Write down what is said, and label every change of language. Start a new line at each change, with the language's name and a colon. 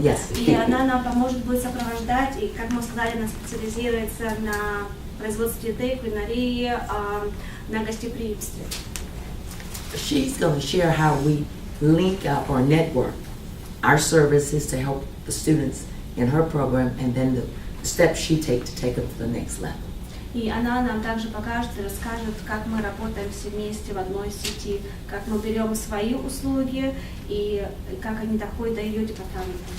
English: Yes.
Russian: И она нам поможет, будет сопровождать, и, как мы сказали, она специализируется на производстве еды, кулинарии, на гостеприимстве.
English: She's going to share how we link up or network our services to help the students in her program and then the steps she takes to take them to the next level.
Russian: И она нам также покажет и расскажет, как мы работаем все вместе в одной сети, как мы берем свои услуги и как они доходят до ее департамента.